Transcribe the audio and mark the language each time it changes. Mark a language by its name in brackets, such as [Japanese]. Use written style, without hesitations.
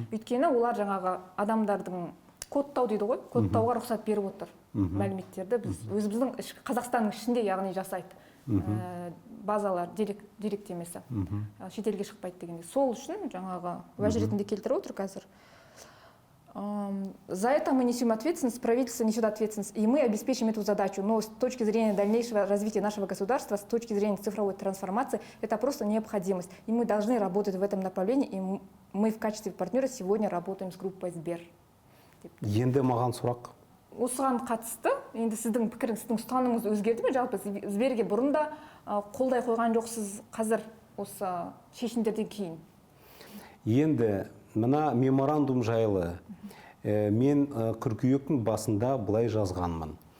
[Kazakh] Өйткені олар жаңағы адамдардың кодтау дейді ғой, кодтауға рұқсат беріп отыр мәліметтерді. Өзіміздің Қазақстанның ішінде яғни жасайды. Базалар, деректемесі шетелге шықпайды дегенде. Сол үшін жаңағы уәж ретінде келтіріп отыр қазір. [Russian] За это мы несем ответственность, правительство несет ответственность, и мы обеспечим эту задачу. Но с точки зрения дальнейшего развития нашего государства, с точки зрения цифровой трансформации, это просто необходимость. И мы должны работать в этом направлении, и мы в качестве партнера сегодня работаем с группой Сбер. [Kazakh] Енді маған сұрақ. Осыған қатысты, енді сіздің пікіріңіз, сіздің ұстанымыңыз өзгерді ме? Жалпы Сберге бұрын да қолдай қойған жоқсыз, қазір осы шешімдерден кейін? Енді мына меморандум жайлы мен қыркүйектің басында былай жазғанмын.